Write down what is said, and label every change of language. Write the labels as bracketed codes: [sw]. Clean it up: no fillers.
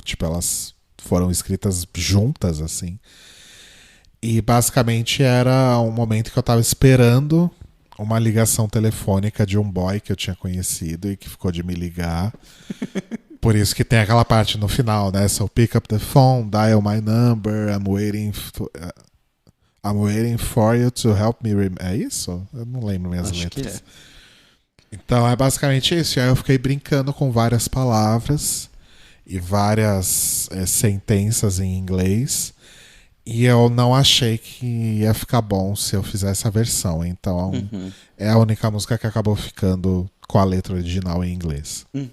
[pt] Tipo, elas foram escritas juntas, assim. E basicamente era um momento que eu tava esperando uma ligação telefônica de um boy que eu tinha conhecido e que ficou de me ligar. Por isso que tem aquela parte no final, né? [en] So pick up the phone, dial my number, I'm waiting for you to help me. [pt] É isso? Eu não lembro minhas Acho letras. que é. Então é basicamente isso. E aí eu fiquei brincando com várias palavras e várias sentenças em inglês. E eu não achei que ia ficar bom se eu fizesse a versão. Então é a única música que acabou ficando com a letra original em inglês.